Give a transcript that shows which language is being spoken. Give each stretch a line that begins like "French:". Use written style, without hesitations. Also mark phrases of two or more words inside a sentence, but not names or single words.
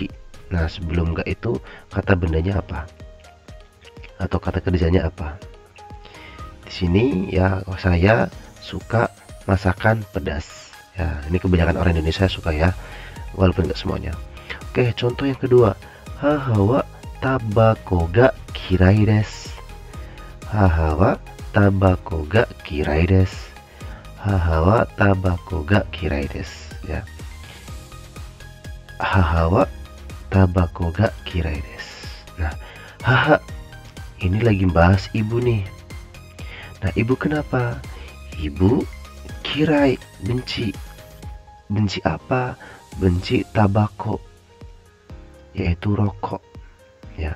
Indonesian: Nah, sebelum ga itu kata bendanya apa? Atau kata kerjanya apa? Di sini ya, saya suka masakan pedas. Ya, ini kebanyakan orang Indonesia suka ya, walaupun nggak semuanya. Oke, contoh yang kedua.
Japanese: 母はタバコが嫌いです. 母はタバコが嫌いです. 母はタバコが嫌いです ya. 母はタバコが嫌いです.
Indonesian: Nah, haha ini lagi bahas ibu nih. Nah, ibu kenapa? Ibu kirai, benci. Benci apa? Benci tabako, yaitu rokok ya.